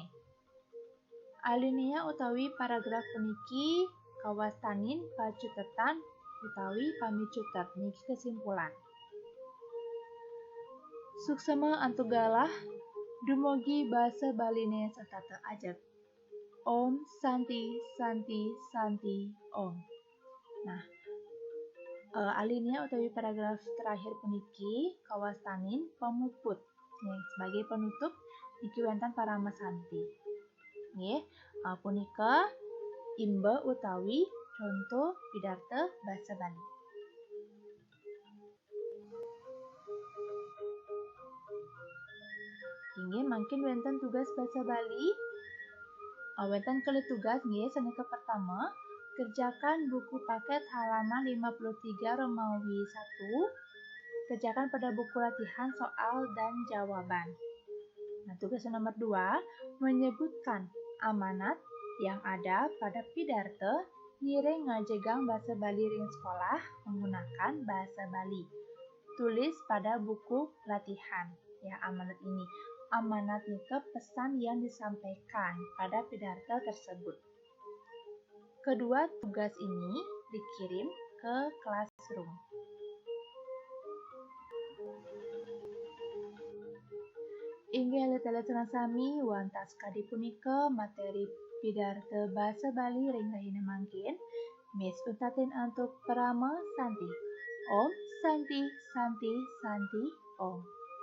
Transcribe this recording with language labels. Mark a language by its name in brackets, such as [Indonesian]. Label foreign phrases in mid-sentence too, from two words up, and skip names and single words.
[Balinese] Alinea utawi paragraf puniki kawastanin pacutetan utawi pamicutet niki kesimpulan. Suksema antugalah dumugi basa Baline satata ajeg. [Sanskrit] Om Santi Santi Santi Om. [Balinese] Nah, alinea utawi [Indonesian] paragraf terakhir [Balinese] puniki kawastanin pemuput. [Indonesian] Sebagai penutup [Balinese] niki wonten Parama Santi. Nggih, punika imba utawi contoh pidarta basa Bali. Inggih mangkin wonten tugas basa Bali. Wonten kelih tugas nggih sanika [Indonesian] pertama, kerjakan buku paket halaman 53 Romawi 1. Kerjakan pada buku latihan soal dan jawaban. Nah, tugas nomor 2, menyebutkan amanat yang ada pada pidarta ngiring ngajegang basa Bali ring sekolah menggunakan bahasa Bali. Tulis pada buku latihan. Ya, amanat ini. Amanat nika pesan yang disampaikan pada pidarta tersebut. Kedua tugas ini dikirim ke classroom. [Balinese] Inggih letela sami wantas kadi punika materi pidarta basa Bali ring rahina mangkin. Miss untatin antuk Parama Santi. [Sanskrit] Om Santi Santi Santi Om.